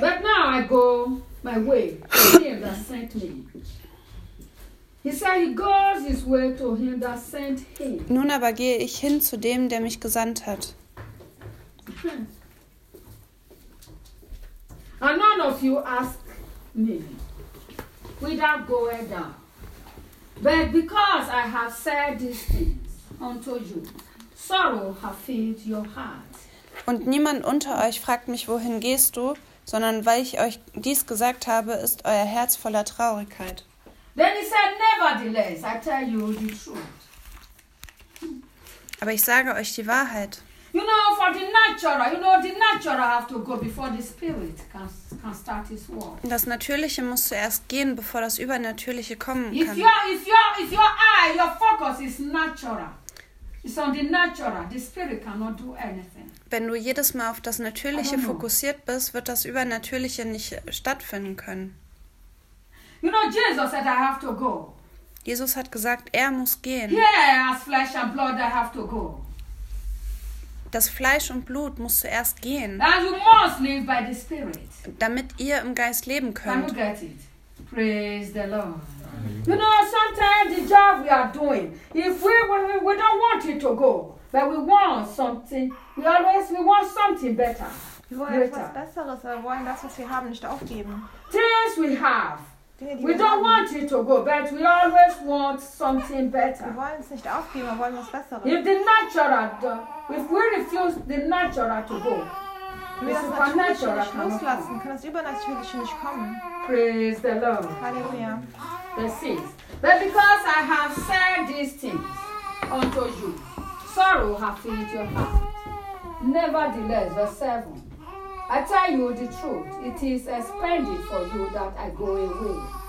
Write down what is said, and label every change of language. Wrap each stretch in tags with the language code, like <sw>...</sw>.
<en>But now I go my way to him that sent me. He said he goes his way to him that sent him.</en> <de>Nun aber gehe ich hin zu dem, der mich gesandt hat.</de> <en>And none of you ask me, whither goest thou? But because I have said these things unto you, sorrow hath filled your heart.</en> <de>Und niemand unter euch fragt mich, wohin gehst du, sondern weil ich euch dies gesagt habe, ist euer Herz voller Traurigkeit.</de> <en>Then he said, nevertheless, I tell you the truth.</en> <de>Aber ich sage euch die Wahrheit.</de> <en>You know, for the natural, you know, the natural have to go before the spirit can start his work.</en> <de>Das Natürliche muss zuerst gehen, bevor das Übernatürliche kommen kann.</de> <en>If your focus is natural, it's on the natural, the spirit cannot do anything.</en> <de>Wenn du jedes Mal auf das Natürliche fokussiert bist, wird das Übernatürliche nicht stattfinden können.</de> <en>You know, Jesus said, I have to go.</en> <de>Jesus hat gesagt, er muss gehen.</de> <en>Yeah, as flesh and blood, I have to go.</en> <de>Das Fleisch und Blut muss zuerst gehen.</de> <en>And you must live by the Spirit.</en> <de>Damit ihr im Geist leben könnt.</de> <en>Can you get it? Praise the Lord. You know, sometimes the job we are doing, if we don't want it to go, but we want something, we always want something better.</en> <de>Wir wollen etwas Besseres, wir wollen das, was wir haben, nicht aufgeben.</de> <en>Things we have. We don't want it to go, but we always want something better.</en> <de>Wir wollen es nicht aufgeben, wir wollen was Besseres.</de> <en>If we refuse the natural to go,</en> <de>wir das Supernatural nicht loslassen, kann das Übernatürliche nicht kommen.</de> <en>Praise the Lord.</en> <de>Halleluja.</de> <en>This is. But because I have said these things unto you, sorrow hath filled your heart. Nevertheless, verse 7. I tell you the truth, it is expended for you that I go away.</en>